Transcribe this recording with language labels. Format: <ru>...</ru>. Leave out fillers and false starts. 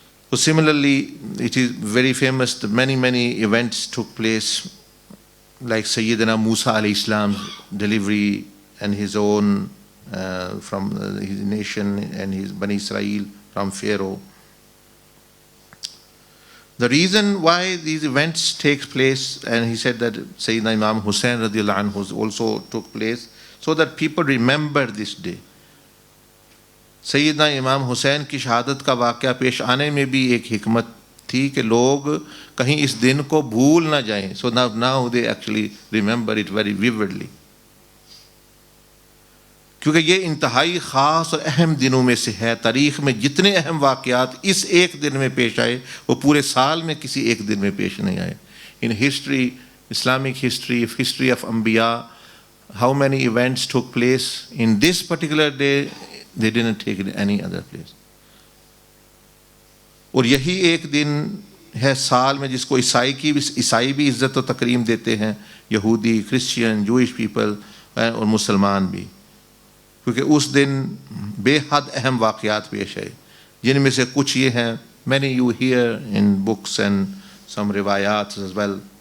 <en>So similarly, it is very famous that many events took place, like Sayyidina Musa alayhi salam's delivery and his own from his nation and his Bani Israel from Pharaoh. The reason why these events take place, and he said that Sayyidina Imam Hussain radiallahu anhu also took place, so that people remember this day.</en> <ur>سیدنا امام حسین کی شہادت کا واقعہ پیش آنے میں بھی ایک حکمت تھی کہ لوگ کہیں اس دن کو بھول نہ جائیں.</ur> <en>So now they actually remember it very vividly.</en> <ur>کیونکہ یہ انتہائی خاص اور اہم دنوں میں سے ہے. تاریخ میں جتنے اہم واقعات اس ایک دن میں پیش آئے وہ پورے سال میں کسی ایک دن میں پیش نہیں آئے.</ur> <en>In history, Islamic history, history of Anbiya, how many events took place in this particular day, they didn't take it any other place.</en> <ur>اور یہی ایک دن ہے سال میں جس کو عیسائی بھی عزت و تکریم دیتے ہیں, یہودی, کرسچین, جوئش پیپل اور مسلمان بھی, کیونکہ اس دن بے حد اہم واقعات پیش آئے, جن میں سے کچھ یہ ہیں.</ur> <en>many you hear in books and some روایات as well.</en>